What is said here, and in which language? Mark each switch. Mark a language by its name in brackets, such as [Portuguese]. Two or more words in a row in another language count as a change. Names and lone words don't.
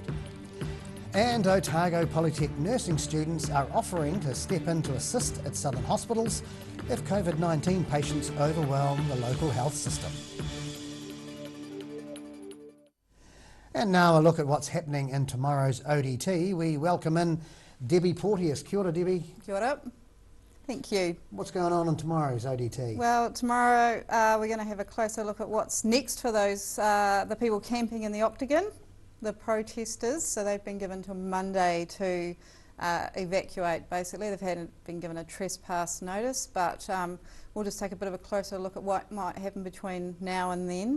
[English] And Otago Polytech nursing students are offering to step in to assist at Southern hospitals if COVID-19 patients overwhelm the local health system. And now a look at what's happening in tomorrow's ODT. We welcome in Debbie Porteous. [Māori] Kia ora, [English] Debbie. [Māori] Kia ora. [English] Thank you. What's going on in tomorrow's ODT? Well, tomorrow we're going to have a closer look at what's next for those the people camping in the Octagon, the protesters. So they've been given till Monday to evacuate. Basically, they've been given a trespass notice, but we'll just take a bit of a closer look at what might happen between now and then.